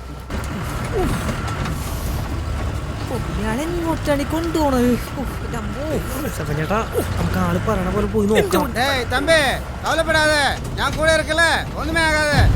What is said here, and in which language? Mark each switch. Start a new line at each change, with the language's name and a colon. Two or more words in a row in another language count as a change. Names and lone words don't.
Malayalam: ഇയാളെങ്ങോട്ടാണ് കൊണ്ടുപോണത്? ചേട്ടാ, നമുക്ക് ആള് പറയണ പോലെ പോയി നോക്കാം.
Tamil: டேய் தம்பி, கவலைப்படாத, நான் கூட இருக்கல, ஒண்ணுமே ஆகாது.